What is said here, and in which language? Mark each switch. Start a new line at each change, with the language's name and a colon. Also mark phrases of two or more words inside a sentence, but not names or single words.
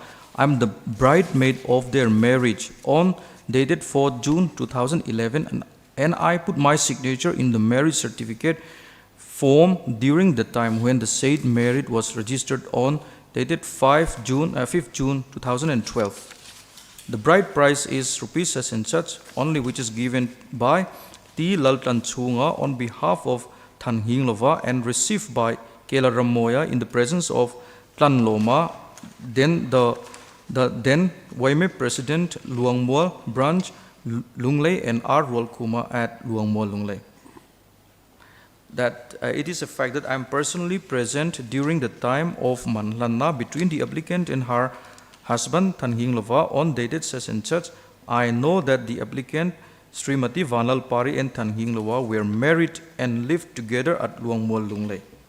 English: I am the bridesmaid of their marriage on dated 4 June 2011, and I put my signature in the marriage certificate form during the time when the said marriage was registered on dated 5th June 2012. The bride price is rupees as and such, only which is given by T. Laltan Chunga on behalf of Than Hing Lova and received by Kela Ramoya in the presence of Tlan Loma, then the then Waime President Luangmo branch Lunglei and R. Rolkuma at Luangmo Lunglei. That it is a fact that I am personally present during the time of Manlana between the applicant and her husband Than Hing Lova on dated such and such. I know that the applicant Srimati Vanlal Pari and Than Hing Lova were married and lived together at Luangmo Lunglei.